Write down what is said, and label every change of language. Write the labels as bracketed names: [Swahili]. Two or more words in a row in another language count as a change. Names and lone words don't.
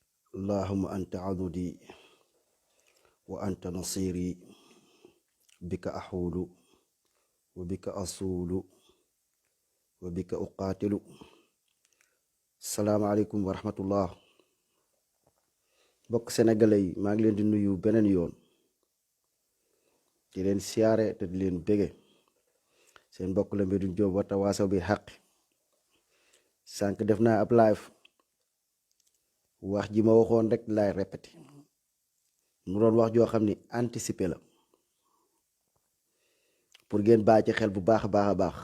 [Arabic] اللهم أنت عضدي وأنت نصيري بك أحول وبك أصول وبك أقاتل. السلام عليكم ورحمة الله. [Wolof] bokk sénégalais yi maa ngi leen di nuyu beneen yoon di leen siyaare te di leen bége seen mbokk la Medoune Diop [Arabic] وتواصوا بالحق. [Wolof] sànq def naa ab live wax ji ma waxoon rek laay répété mu doon wax joo xam ni anticiper la pour ngeen bàyyi ci xel bu baax a baax a baax.